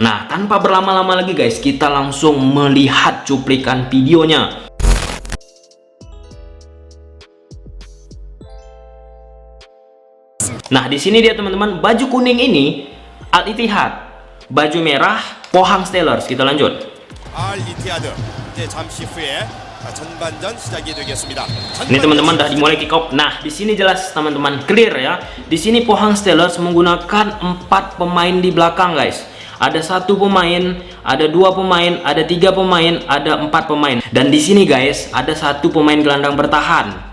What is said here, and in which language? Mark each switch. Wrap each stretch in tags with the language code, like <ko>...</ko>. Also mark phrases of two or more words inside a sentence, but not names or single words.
<id>Nah, tanpa berlama-lama lagi guys, kita langsung melihat cuplikan videonya. Nah, di sini dia teman-teman, baju kuning ini Al Ittihad, baju merah Pohang Steelers. Kita lanjut.</id> <ko>Al Ittihad 이제 잠시 후에 전반전 시작이 되겠습니다.</ko> <id>Ini teman-teman dah dimulai</id> <en>kick off.</en> <id>Nah, di sini jelas teman-teman, clear ya. Di sini Pohang Steelers menggunakan 4 pemain di belakang guys. Ada 1 pemain, ada 2 pemain, ada 3 pemain, ada 4 pemain. Dan di sini guys, ada 1 pemain gelandang bertahan.</id>